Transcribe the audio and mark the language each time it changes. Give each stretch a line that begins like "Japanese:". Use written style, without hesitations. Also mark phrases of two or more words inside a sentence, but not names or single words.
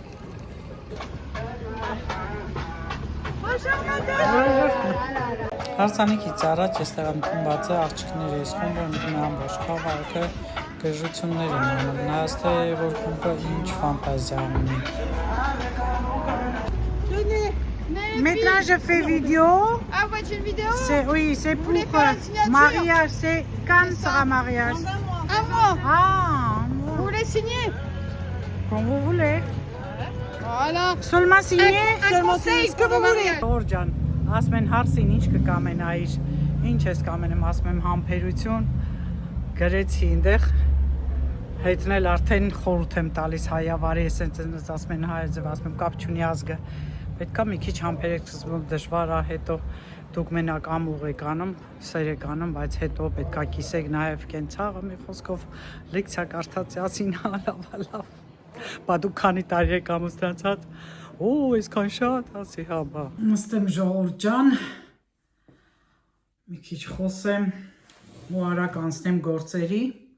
Armenian: Հարսանիքից առաջ էստեղ ընդունված է աղջիկները այս խումբը ընդունում ամբողջ քաղաքը գժություններ են անում նայած թե որ խումբը ինչ ֆանտազիա ունի
French: Maintenant je fais vidéo. Ah, vous faites une vidéo? Oui, c'est pour mariage, c'est quand sera mariage? Un mois. Ah, Vous voulez signer? Comme vous voulez. Voilà. Seulement signer? Un conseil Ce que vous voulez.
Armenian: Ժորժան, ասում են հարցին ինչ կկամենայիր, ինչ ես կամենում, ասում եմ համբերություն, գրեցի այնտեղ, հետնել արդեն խորհուրդ եմ տալիս հայավարի, ես ասում են հայազև, ասում եմ կապ չունի ազգը, պետք է մի քիչ համբերեք սկզբում դժվար է, հետո դուք մենակ ամուղ եք անում, սեր եք անում, բայց հետո պետք է կիսեք նաև կենցաղը մի խոսքով լեկցիա կարդացիացին, լավ, բա դուք քանի տարի եք ամուսնացած, այսքան շատ, ասի հա բա։ Նստեմ ժողովուրդ ջան, մի քիչ խոսեմ ու արագ անցնեմ գործերի,